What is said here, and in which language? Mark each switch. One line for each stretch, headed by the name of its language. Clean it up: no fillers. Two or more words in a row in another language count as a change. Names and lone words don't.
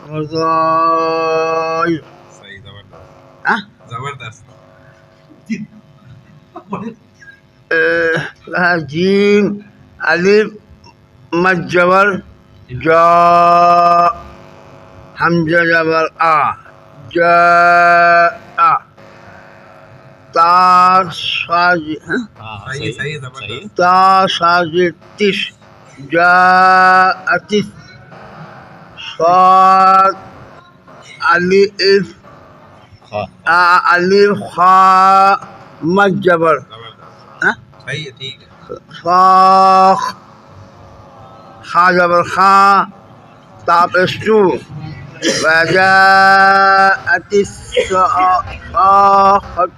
Urdu: صحیح زبردست زبردست جیم الف مد جبر جا حمزہ جبر آ جا تا ساز صحیح زبردست تا ساز تش جا اتش صاد الف الف خا مد جبر زبردست صحیح ہے ٹھیک ہے صاخ خا زبر خا تا پستو
Arabic: وجاءت الصاخة